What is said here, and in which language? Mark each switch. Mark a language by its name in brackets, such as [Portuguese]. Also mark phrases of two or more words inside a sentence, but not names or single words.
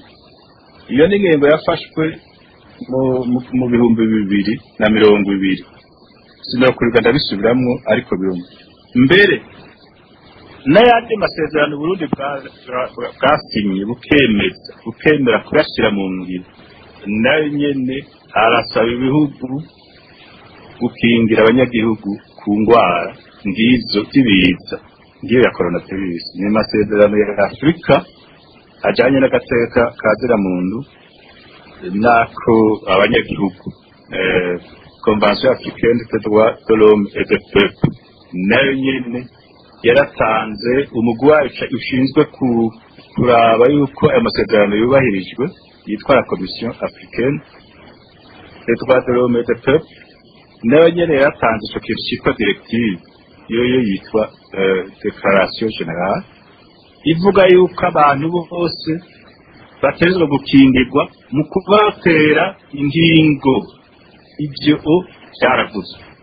[Rundi] Iyo ni ingingo yafashwe mu bihumbi 2020 sinakurika ndabisubiramwo ariko birumva mbere n'ayandi masezerano Burundi bwasinye bukemera kuyashyira mu ngiro nayo nyene arasaba ibihugu gukingira abanyagihugu ku ngwara ngizo z'ibiza ngiyo ya coronavirus. Ni masezerano ya Afrika ajanye n'agateka kazira muntu nako abanyagihugu Convention africaine des droits de l'homme et des peuples nayo nyene yaratanze umugwayi ushinzwe kuraba yuko ayo masezerano yubahirijwe yitwa la Commission africaine des droits de l'homme et des peuples nayo nyene yaratanze ico kintu cyitwa directive yoyo yitwa Declaration Générale ivuga yuko abantu bose bategerezwa gukingirwa mu kubatera ingingo. Ibyo byaravuze.